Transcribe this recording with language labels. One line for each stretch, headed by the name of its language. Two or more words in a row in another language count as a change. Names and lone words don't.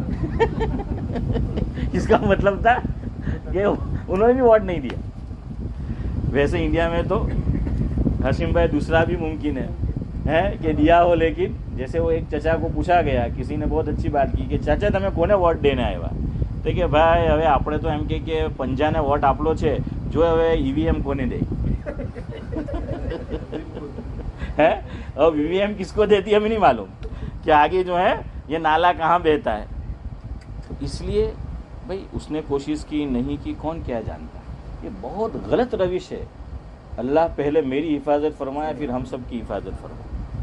Urdu: اس کا مطلب تھا کہ انہوں نے بھی ووٹ نہیں دیا. ویسے انڈیا میں تو حشیم بھائی دوسرا بھی ممکن ہے کہ دیا ہو، لیکن جیسے وہ ایک چچا کو پوچھا گیا، کسی نے بہت اچھی بات کی کہ چچا تمہیں کونے ووٹ دینے આવ્યા؟
Gujarati: તો કે ભાઈ હવે આપણે તો એમ કે પંજાને વોટ આપલો છે, જો હવે ઈવીએમ કોને દે.
Urdu: ہے اب EVM کس کو دیتی ہے ہمیں نہیں معلوم کہ آگے جو ہے یہ نالا کہاں بہتا ہے. تو اس لیے بھائی اس نے کوشش کی نہیں کی، کون کیا جانتا. یہ بہت غلط روش ہے. اللہ پہلے میری حفاظت فرمایا، پھر ہم سب کی حفاظت فرمایا.